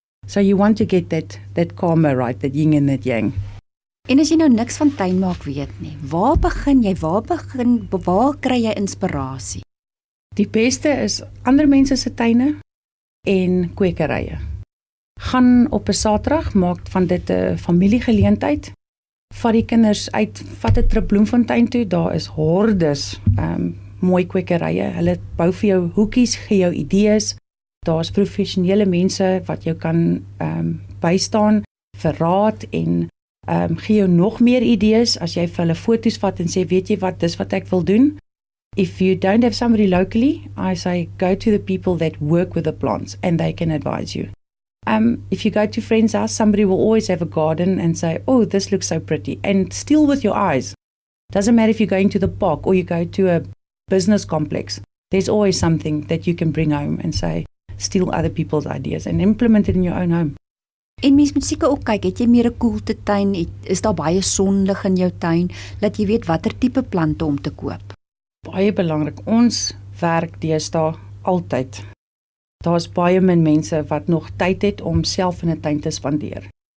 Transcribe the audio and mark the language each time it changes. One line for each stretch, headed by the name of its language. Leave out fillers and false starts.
English: So you want to get that karma right, that yin and that yang.
Afrikaans: En as jy nou niks van tuinmaak weet nie, waar begin jy? Waar kry jy inspirasie? Die beste is ander mense se tuine en kwekerye. Gaan op 'n Saterdag, maak van dit 'n familiegeleentheid. Vat die kinders uit, vat 'n trip Bloemfontein toe, daar is hordes mooi kwekerye. Hulle bou vir jou hoekies, gee jou idees. Daar's professionele mense wat jou kan bystaan vir raad en gee jou nog meer idees as jy vir hulle foto's vat en sê, weet jy wat, dis wat ek wil doen.
English: If you don't have somebody locally, I say go to the people that work with the plants and they can advise you. If you go to friends' house, somebody will always have a garden and say, oh, this looks so pretty, and still with your eyes. Doesn't matter if you're going to the park or you go to a business complex. There's always something that you can bring home and say, steal other people's ideas and implement it in your own home.
Afrikaans: En mens moet seker ook kyk, het jy meer 'n koeltetuin, is daar baie sonlig in jou tuin, dat jy weet watter tipe plante om te koop. Baie belangrik, ons werk deesdae altyd. Daar's baie min mense wat nog tyd het om self in 'n tuin te spandeer.